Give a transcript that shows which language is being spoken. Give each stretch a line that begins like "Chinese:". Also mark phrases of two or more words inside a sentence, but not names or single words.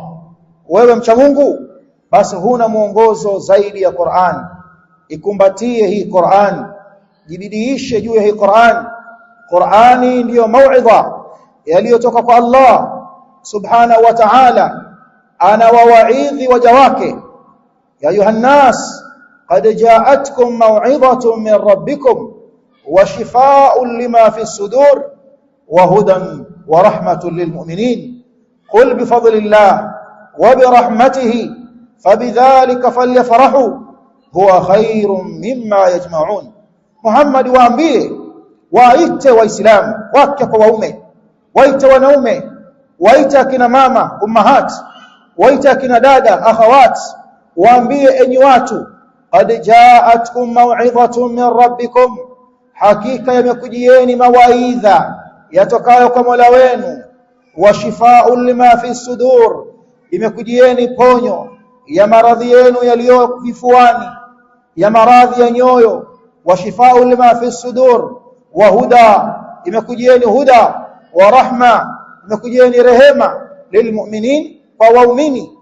Swahili: Wewe mcha Mungu, basi huna mwongozo zaidi ya Qur'an. Ikumbatie hii Qur'an, jibidiishe juu ya hii Qur'an. Qur'ani ndiyo mauidha yaliyotoka kwa Allah
Arabic: سبحانه وتعالى.
Swahili: Ana wawaidhi waja wake,
Arabic: يا أيها الناس قد جاءتكم موعظة من ربكم وشفاء لما في الصدور وهدى ورحمة للمؤمنين. قل بفضل الله وبرحمته فبذلك فليفرحوا هو خير مما يجمعون.
Swahili: Muhammad waambie, waite Waislamu wake kwa waume, waite wanaume waita kina mama ummahat, waita kina dada akhawat, waambie enyi watu,
Arabic: قد جاءتكم موعظة من ربكم,
Swahili: hakika yamekujieni mawaidha yatokayo kwa Mola wenu,
Arabic: وشفاء لما في صدور,
Swahili: imekujieni ponyo ya maradhi yenu yaliyo vifuani, ya maradhi ya nyoyo,
Arabic: وشفاء لما في صدور, وهدى,
Swahili: imekujieni huda,
Arabic: ورحمة,
Swahili: imekujieni rehema lilmu'minin, kwa waumini.